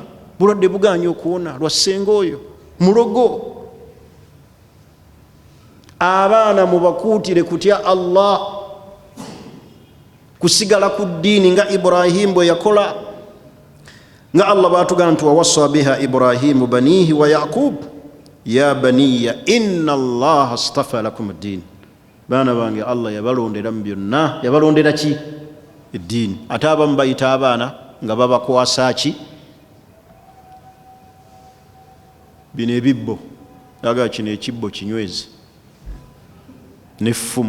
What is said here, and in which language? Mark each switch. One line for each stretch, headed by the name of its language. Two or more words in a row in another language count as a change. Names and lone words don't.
Ganda: Bulwadde buganye okuwona lwa ssenga oyo mulogo. Abaana mubakuutire kutya Allah, kusigala ku ddiini nga Ibrahim bwe yakola. Nga Allah baatugamba nti
Arabic: ووصى بها إبراهيم بنيه ويعقوب يا بني إن الله اصطفى لكم الدين.
Ganda: Baana bange Allah yabalondera mu byonna. Yabalondera ki? Eddiini. Ate abamu bayita abaana nga babakwasa ki? Bino ebibbo. Aga kino ekibbo kinywezi n'effumu.